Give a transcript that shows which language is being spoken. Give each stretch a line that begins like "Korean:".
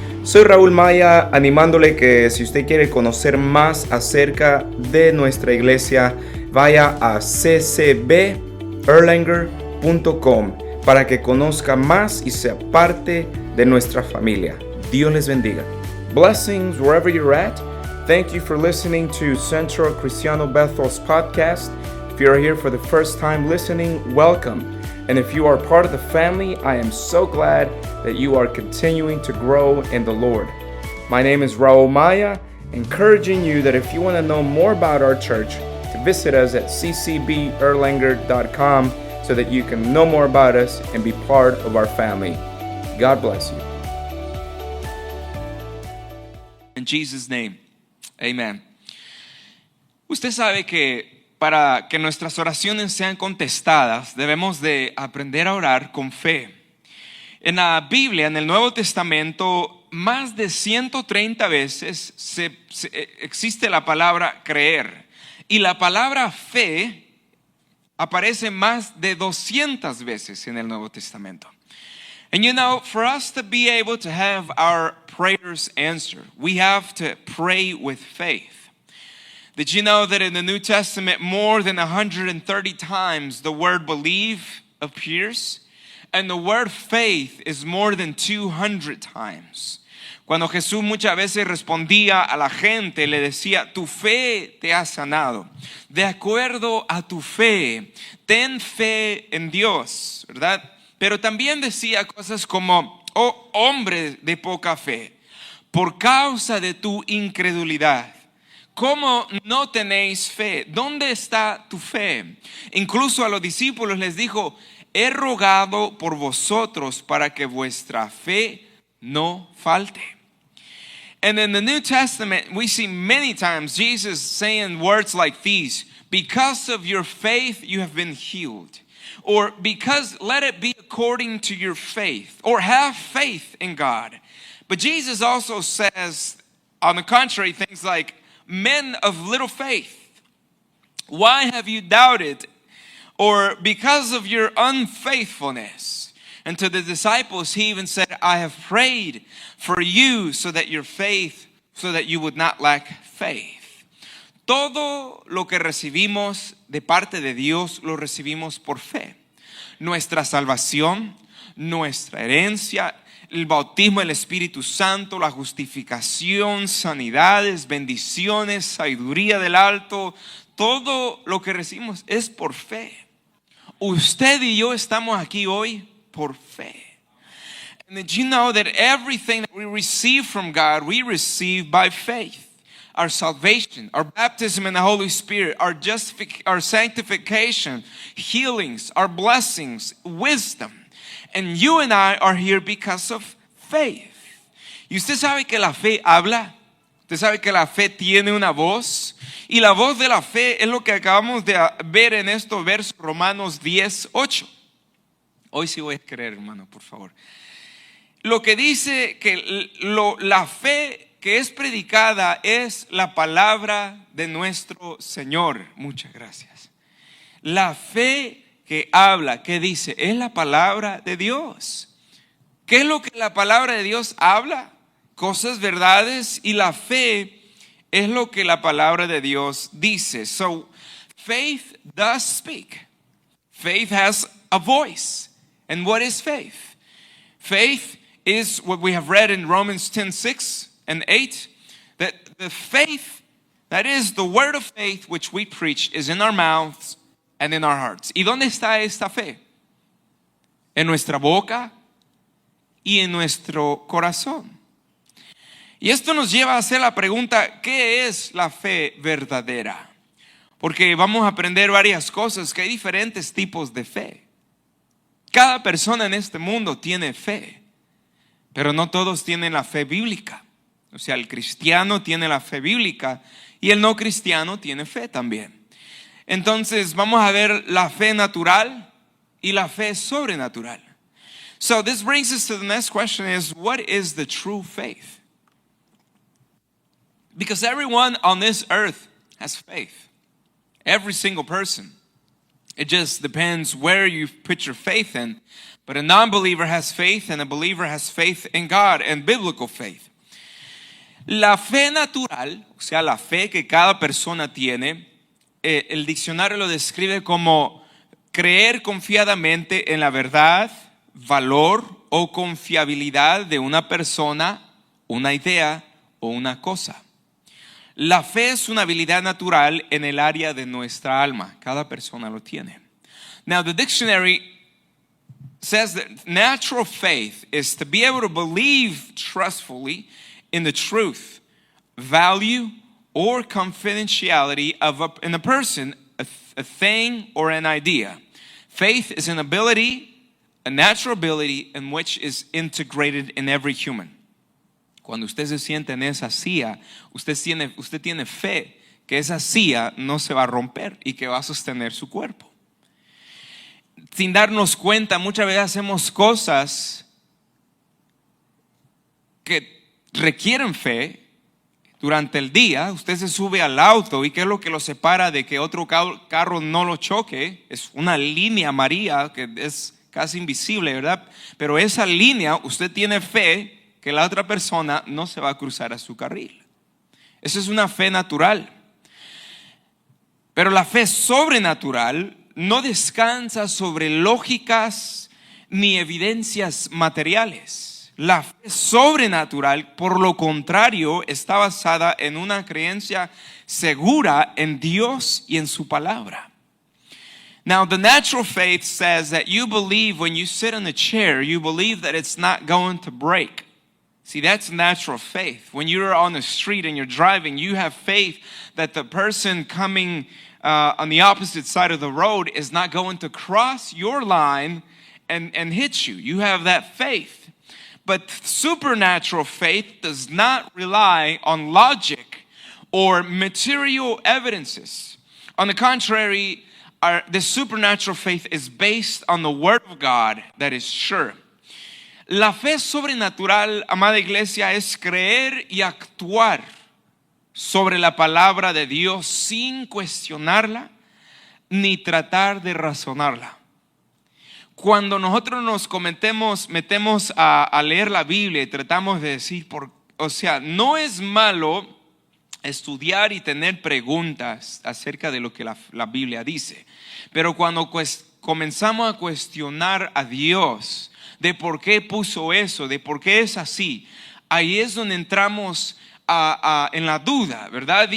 Spanish: Soy Raúl Maya, animándole que si usted quiere conocer más acerca de nuestra iglesia, vaya a ccberlanger.com para que conozca más y sea parte de nuestra familia. Dios les bendiga.
English: Blessings wherever you're at. Thank you for listening to Centro Cristiano Bethel's podcast. If you're here for the first time listening, welcome. And if you are part of the family, I am so glad that you are continuing to grow in the Lord. My name is Raul Maya, encouraging you that if you want to know more about our church, to visit us at ccberlanger.com so that you can know more about us and be part of our family. God bless you. In Jesus' name, amen.
Spanish: Usted sabe que para que nuestras oraciones sean contestadas, debemos de aprender a orar con fe. En la Biblia, en el Nuevo Testamento, más de 130 veces existe la palabra creer. Y la palabra fe aparece más de 200 veces en el Nuevo Testamento.
English: And you know, for us to be able to have our prayers answered, we have to pray with faith. Did you know that in the New Testament, more than 130 times the word believe appears? And the word faith is more than 200 times.
Spanish: Cuando Jesús muchas veces respondía a la gente, le decía, tu fe te ha sanado. De acuerdo a tu fe, ten fe en Dios, ¿verdad? Pero también decía cosas como, oh hombre de poca fe, por causa de tu incredulidad, ¿cómo no tenéis fe? ¿Dónde está tu fe? Incluso a los discípulos les dijo, he rogado por vosotros para que vuestra fe no falte.
English: And in the New Testament, we see many times Jesus saying words like these, because of your faith you have been healed. Or because let it be according to your faith. Or have faith in God. But Jesus also says, on the contrary, things like, men of little faith, why have you doubted? Or because of your unfaithfulness. And to the disciples he even said, I have prayed for you so that you would not lack faith.
Spanish: Todo lo que recibimos de parte de Dios lo recibimos por fe. Nuestra salvación, nuestra herencia, el bautismo del Espíritu Santo, la justificación, sanidades, bendiciones, sabiduría del alto, todo lo que recibimos es por fe. Usted y yo estamos aquí hoy por fe.
English: And did you know that everything that we receive from God, we receive by faith? Our salvation, our baptism in the Holy Spirit, our sanctification, healings, our blessings, wisdom. And you and I are here because of faith.
Spanish: Y usted sabe que la fe habla. Usted sabe que la fe tiene una voz. Y la voz de la fe es lo que acabamos de ver en estos versos Romanos 10:8. Hoy sí voy a creer, hermano, por favor. Lo que dice que la fe que es predicada es la palabra de nuestro Señor. Muchas gracias. La fe que habla, que dice, es la palabra de Dios. ¿Qué es lo que la palabra de Dios habla? Cosas, verdades, y la fe es lo que la palabra de Dios dice.
English: So, faith does speak. Faith has a voice. And what is faith? Faith is what we have read in Romans 10:6 and 8, that the faith, that is the word of faith which we preach, is in our mouths and in our hearts.
Spanish: ¿Y dónde está esta fe? En nuestra boca y en nuestro corazón. Y esto nos lleva a hacer la pregunta, ¿qué es la fe verdadera? Porque vamos a aprender varias cosas, que hay diferentes tipos de fe. Cada persona en este mundo tiene fe, pero no todos tienen la fe bíblica. O sea, el cristiano tiene la fe bíblica y el no cristiano tiene fe también. Entonces vamos a ver la fe natural y la fe sobrenatural.
English: So this brings us to the next question is, what is the true faith? Because everyone on this earth has faith. Every single person. It just depends where you put your faith in. But a non-believer has faith and a believer has faith in God and biblical faith.
Spanish: La fe natural, o sea, la fe que cada persona tiene, el diccionario lo describe como creer confiadamente en la verdad, valor o confiabilidad de una persona, una idea o una cosa. La fe es una habilidad natural en el área de nuestra alma. Cada persona lo tiene.
English: Now, the dictionary says that natural faith is to be able to believe trustfully in the truth, value, or confidentiality in a person, a thing, or an idea. Faith is an ability, a natural ability in which is integrated in every human.
Spanish: Cuando usted se siente en esa silla, usted tiene fe que esa silla no se va a romper y que va a sostener su cuerpo. Sin darnos cuenta, muchas veces hacemos cosas que requieren fe durante el día. Usted se sube al auto y ¿qué es lo que lo separa de que otro carro no lo choque? Es una línea amarilla que es casi invisible, ¿verdad? Pero esa línea, usted tiene fe que la otra persona no se va a cruzar a su carril. Esa es una fe natural. Pero la fe sobrenatural no descansa sobre lógicas ni evidencias materiales. La fe sobrenatural, por lo contrario, está basada en una creencia segura en Dios y en su palabra.
English: Now, the natural faith says that you believe when you sit in a chair, you believe that it's not going to break. See, that's natural faith. When you're on the street and you're driving, you have faith that the person coming on the opposite side of the road is not going to cross your line and hit you. You have that faith. But supernatural faith does not rely on logic or material evidences. On the contrary, the supernatural faith is based on the Word of God that is sure.
Spanish: La fe sobrenatural, amada iglesia, es creer y actuar sobre la palabra de Dios sin cuestionarla ni tratar de razonarla. Cuando nosotros nos metemos a leer la Biblia y tratamos de decir, no es malo estudiar y tener preguntas acerca de lo que la Biblia dice, pero cuando comenzamos a cuestionar a Dios de por qué puso eso, de por qué es así, ahí es donde entramos en la duda, ¿verdad?